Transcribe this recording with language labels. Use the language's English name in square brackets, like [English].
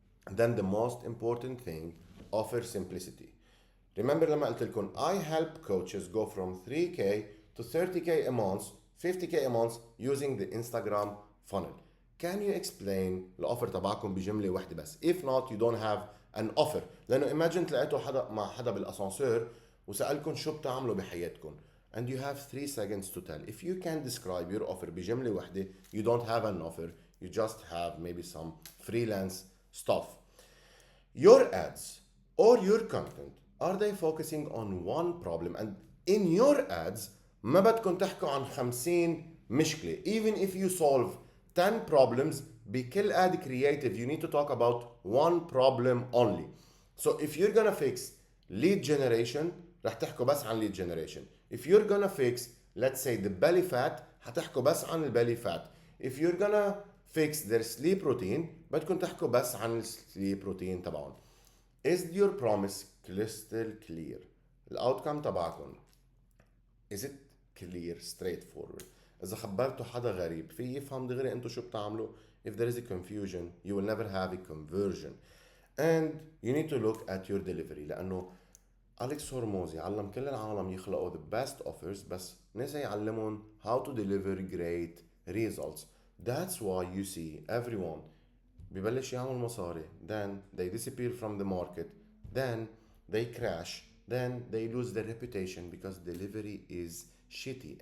[English] Then the most important thing, offer simplicity. Remember [Arabic] لما قلت لكم [English] I help coaches go from 3k to 30k a month, 50k a month using the Instagram funnel. Can you explain [Arabic] الأوفر تبعكم بجملة واحدة بس؟ [English] If not, you don't have an offer. [Arabic] لأنه imagine تلاقيتوا حدا مع حدا بالأسانسير وسألكم شو بتعملوا بحياتكم. [English] And you have 3 seconds to tell. If you can describe your offer [Arabic] بجملة واحدة, [English] you don't have an offer. You just have maybe some freelance stuff. Your ads or your content, are they focusing on one problem? And in your ads [Arabic] ما بدكم تحكوا عن 50 مشكلة. [English] Even if you solve 10 problems بكل ad creative, you need to talk about one problem only. So if you're gonna fix lead generation [Arabic] رح تحكوا بس عن [English] lead generation. If you're gonna fix, let's say, the belly fat [Arabic] حتحكوا بس عن [English] البelly fat. If you're gonna fix their sleep routine [Arabic] بدكم تحكوا بس عن السليب روتين تبعهم. [English] Is your promise crystal clear? [Arabic] الاوتكم تبعكم [English] is it clear, straightforward? [Arabic] إذا خبرتوا حدا غريب في يفهم دغري أنتوا شو بتعملوا. [English] If there is a confusion, you will never have a conversion. And you need to look at your delivery [Arabic] لأنه أليكس هرموزي علم كل العالم يخلقوا [English] the best offers [Arabic] بس نسى يعلمون [English] how to deliver great results. That's why you see everyone [Arabic] ببلش يعمل مصاري, [English] then they disappear from the market, then they crash, then they lose their reputation because delivery is shitty.